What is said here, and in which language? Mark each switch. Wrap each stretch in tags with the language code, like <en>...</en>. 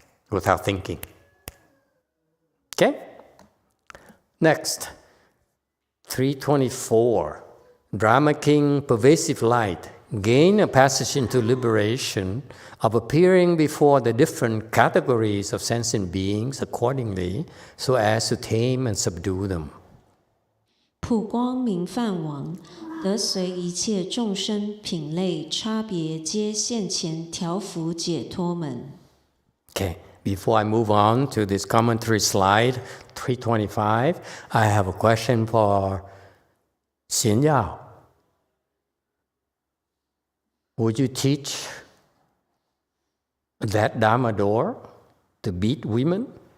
<en>Without thinking. Okay? Next, 324. Dharma King, pervasive light, gain a passage into liberation of appearing before the different categories of sentient beings accordingly, so as to tame and subdue them.</en> <zh>普光明梵王，得随一切众生品类差别，皆现前调伏解脱门。</zh> <en>Okay, before I move on to this commentary slide, 325, I have a question for Xian Yao. Would you teach that Dharma door to beat women?</en>